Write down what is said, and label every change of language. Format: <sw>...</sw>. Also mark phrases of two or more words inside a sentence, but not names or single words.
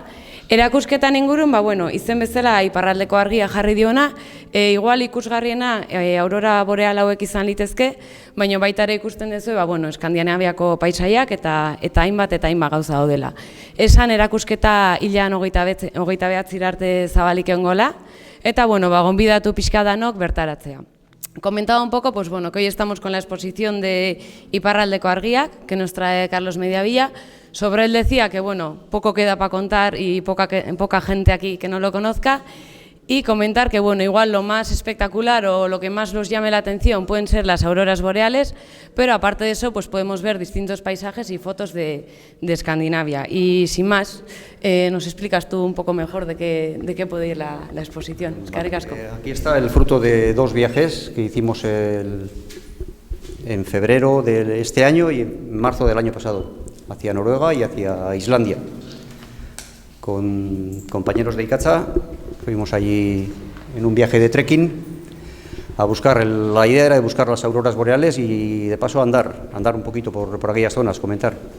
<eu>Erakusketan ingurun, izen bezala iparraldeko argia jarri diona, igual ikusgarriena aurora boreal hauek izan litezke, baina baita ere ikusten duzu, Eskandinaviako paisaiak eta hainbat gauza daudela. Esan erakusketa hilean 29 arte zabalik egongola, eta gonbidatu pixka danok bertaratzea.</eu> <es>Comentaba un poco que hoy estamos con la exposición de Iparraldeco Argiak, que nos trae Carlos Mediavilla. Sobre él decía que poco queda para contar y poca gente aquí que no lo conozca. Y comentar que igual lo más espectacular o lo que más nos llame la atención pueden ser las auroras boreales, pero aparte de eso podemos ver distintos paisajes y fotos de Escandinavia. Y sin más, nos explicas tú un poco mejor de qué puede ir la exposición.</es> <eu>Eskerrik asko.</eu> <es>Aquí está el fruto de dos viajes que hicimos en febrero de este año y en marzo del año pasado, hacia Noruega y hacia Islandia, con compañeros de Ikatza. Fuimos allí en un viaje de trekking a buscar, la idea era de buscar las auroras boreales y de paso andar un poquito por aquellas zonas, comentar.</es>